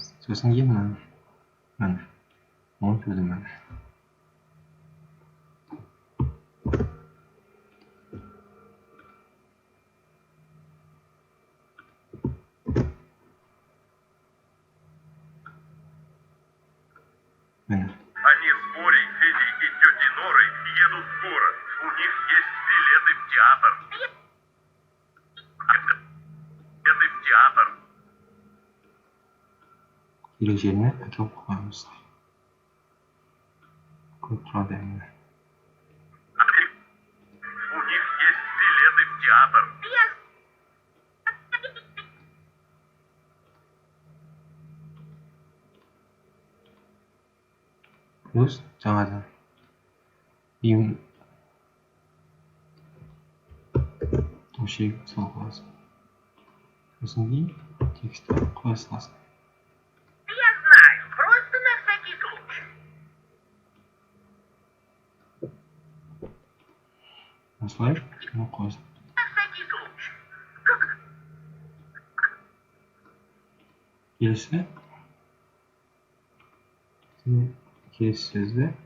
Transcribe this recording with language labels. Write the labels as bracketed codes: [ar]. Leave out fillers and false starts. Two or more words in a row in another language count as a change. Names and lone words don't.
[kk] Сосын кейін мына. Оның сөзі мына. Міне. [ru] Они с Борей, Федей и тетей Норой едут в город. У них есть билеты в театр. [kk] Керек жеріне әкеліп қоямыз. Көріп тұрады әңгіме. [ru] У них есть билеты в театр. [kk] Плюс жаңадан өшеге салып қоясың. Сосын кейін текстті қоя саласың. [ru] Я знаю, просто на всякий случай. [kk] Осылай қоясың. [ru] На всякий случай. [kk] Келесі сөзді